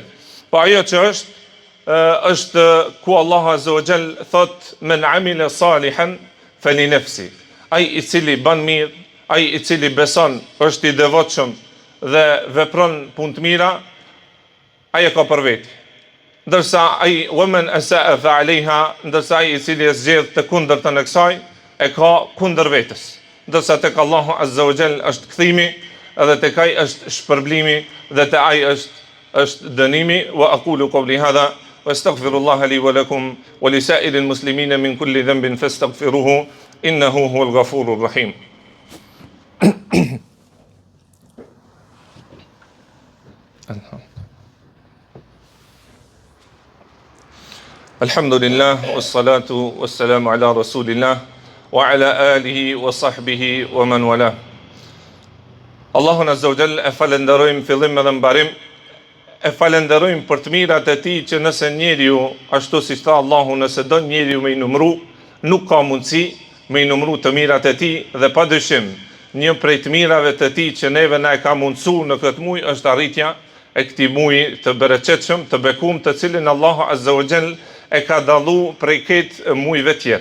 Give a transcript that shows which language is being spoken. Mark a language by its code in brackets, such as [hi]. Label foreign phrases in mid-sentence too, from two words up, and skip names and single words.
[sq] Po ajo që është ku Allahu [ar] عز وجل [sq] thot [ar] من عمل صالحا فلنفسه. [sq] Ai i cili bën mirë, ai i cili beson, është i devotshëm dhe vepron punë të mira, ai e ka për vetë. Ndërsa ai [ar] ومن أساء فعليها, [sq] ndërsa ai i cili e zgjedh të kundërtën e kësaj, e ka kundër vetes. Ndërsa tek Allahu [ar] عز وجل [sq] është kthimi, edhe tek ai është shpërblimi, dhe te ai është dënimi. [ar] وأقول قولي هذا وأستغفر الله لي ولكم ولسائر المسلمين من كل ذنب فاستغفروه إنه هو الغفور الرحيم. الحمد لله والصلاة والسلام على رسول الله وعلى آله وصحبه ومن والاه. [sq] Allahun [ar] عز وجل [sq] e falenderojmë fillim edhe mbarim, e falenderojmë për të mirat e tij që nëse njeriu, ashtu si tha Allahu, nëse do njeriu me i numru, nuk ka mundësi me i numru të mirat e tij, dhe padyshim një prej të mirave të tij që neve na e ka mundsuar në këtë muaj është arritja e këtij muaji të bereqetshëm, të bekum, të cilin Allahu [ar] عز وجل [sq] e ka dallu prej këtë muajve tjerë.